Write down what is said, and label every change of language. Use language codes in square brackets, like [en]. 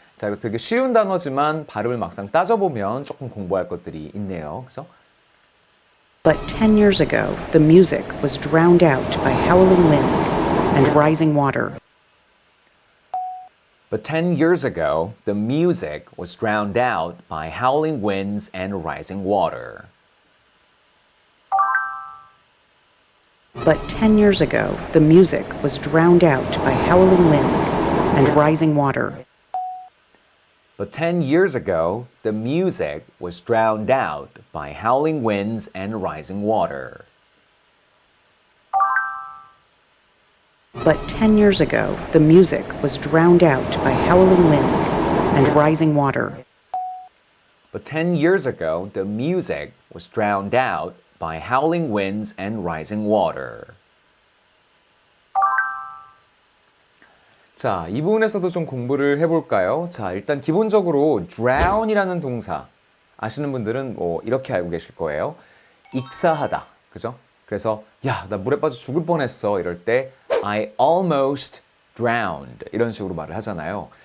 [ko] 자, 이거 되게 쉬운 단어지만 발음을 막상 따져보면 조금 공부할 것들이 있네요. 그래서 [en] But 10 years ago, the music was drowned out by howling winds and rising water. But 10 years ago, the music was drowned out by howling winds and rising water. But 10 years ago, the music was drowned out by howling winds and rising water. But 10 years ago, the music was drowned out by howling winds and rising water. But 10 years ago, the music was drowned out by howling winds and rising water. But 10 years ago, the music was drowned out by howling winds and rising water. [ko] 자, 이 부분에서도 좀 공부를 해볼까요? 자, 일단 기본적으로 drown이라는 동사 아시는 분들은 뭐 이렇게 알고 계실 거예요. 익사하다, 그죠? 그래서 야, 나 물에 빠져 죽을 뻔했어 이럴 때 [en] I almost drowned [ko] 이런 식으로 말을 하잖아요.